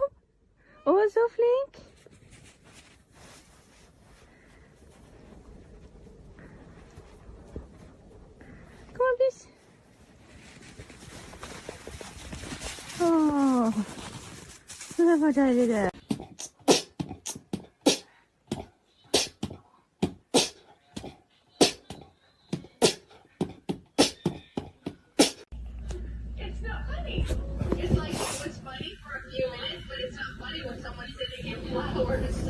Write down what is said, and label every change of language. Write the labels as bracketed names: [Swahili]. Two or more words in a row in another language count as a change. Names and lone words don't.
[Norwegian] Å, så flink. Kom an, bis. Åh, det var deilig det. [English] It's not funny. It's like it was funny for a few minutes, but it's not funny when someone's sitting in flowers.